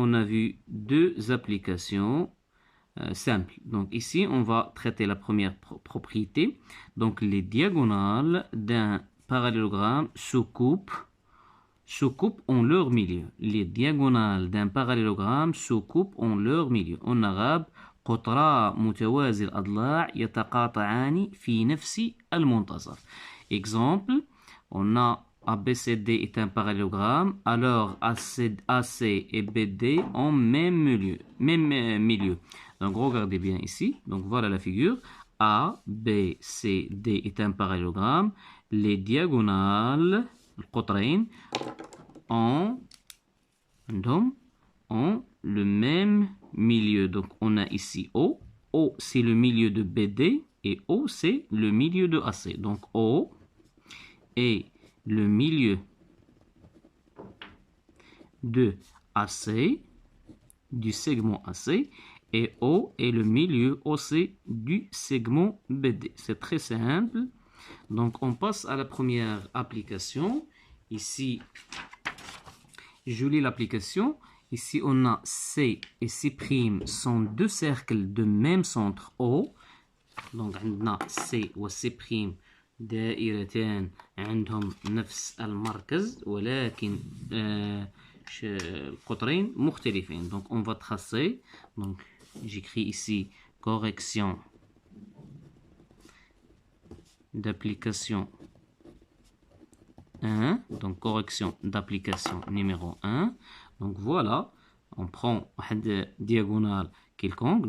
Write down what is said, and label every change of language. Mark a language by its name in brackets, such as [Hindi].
[French] On a vu deux applications simples. Donc, ici, on va traiter la première propriété. Donc, les diagonales d'un parallélogramme se coupent en leur milieu. Les diagonales d'un parallélogramme se coupent en leur milieu. [Arabic] En arabe, قطرا متوازي الأضلاع يتقاطعان في نفس المنتصف. [French] Exemple, on a ABCD est un parallélogramme, alors AC et BD ont même milieu. Donc regardez bien ici, donc voilà la figure. A, B, C, D est un parallélogramme. Les diagonales, القطرين, ont le même milieu. Donc on a ici O. O c'est le milieu de BD et O c'est le milieu de AC. Donc O est le milieu de AC, du segment AC, et O est le milieu OC du segment BD. C'est très simple. Donc on passe à la première application. Ici, je lis l'application. Ici, on a C et C' sont deux cercles de même centre O. Donc, on a [Arabic] C و C' دائرتان عندهم نفس المركز ولكن القطرين مختلفين. [French] Donc, on va tracer. Donc, j'écris ici correction d'application 1. Donc, correction d'application numéro 1. Donc voilà, on prend une diagonale quelconque.